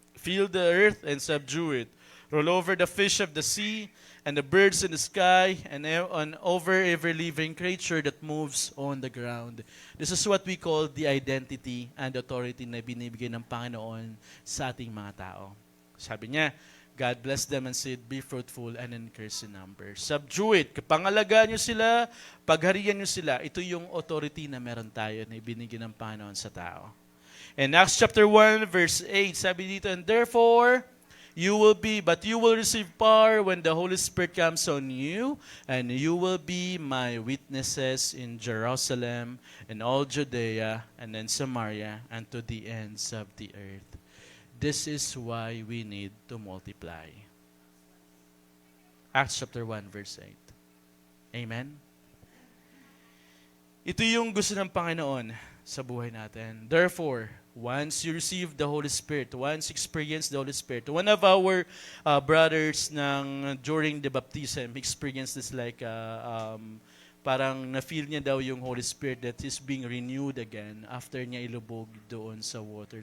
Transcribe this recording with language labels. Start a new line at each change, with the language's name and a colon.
English: Fill the earth and subdue it. Roll over the fish of the sea and the birds in the sky and on over every living creature that moves on the ground. This is what we call the identity and authority
Filipino: na binibigay ng Panginoon sa ating mga tao. Sabi niya,
English: God blessed them and said, be fruitful and increase in number. Subdue it.
Filipino: Pangalagaan niyo sila, pagharian niyo sila. Ito yung authority na meron tayo na ibinigay ng Panginoon sa tao.
English: In Acts chapter 1 verse 8,
Filipino: sabi dito,
English: and therefore, you will receive power when the Holy Spirit comes on you, and you will be my witnesses in Jerusalem and all Judea and in Samaria and to the ends of the earth. This is why we need to multiply. Acts chapter 1 verse 8. Amen?
Filipino: Ito yung gusto ng Panginoon sa buhay natin.
English: Therefore, once you receive the Holy Spirit, once you experience the Holy Spirit, one of our brothers during the baptism experienced this like
Filipino: parang na-feel niya daw yung
English: Holy Spirit that is being renewed again
Filipino: after niya ilubog doon sa
English: water.